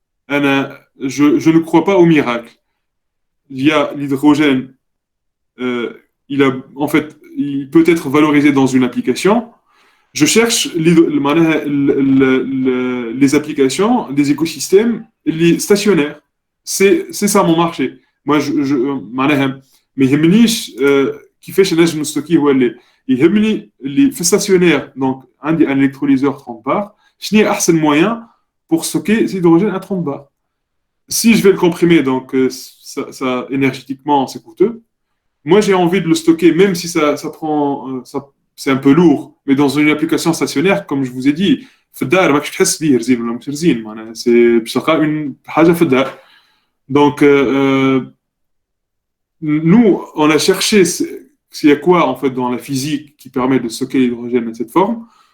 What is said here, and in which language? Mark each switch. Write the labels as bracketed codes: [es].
[fr] Je ne crois pas au miracle. Il y a l'hydrogène, il peut être valorisé dans une application. Je cherche les applications des écosystèmes les stationnaires. C'est ça mon marché. [ar] Moi, mais يهمنيش كيفاش نجم نستوكيه هو اللي يهمني اللي في stationnaire. [fr] Donc, عندي un électrolyseur 30 bars. [ar] شنو هي أحسن [fr] moyen pour stocker cet hydrogène à 30 bars? Si je vais le comprimer, donc ça énergétiquement c'est coûteux. Moi, j'ai envie de le stocker, même si ça prend, c'est un peu lourd, mais dans une application stationnaire, comme je vous ai dit, c'est une donc nous, on a cherché s'il y a quoi en fait dans la physique qui permet de stocker l'hydrogène de cette forme.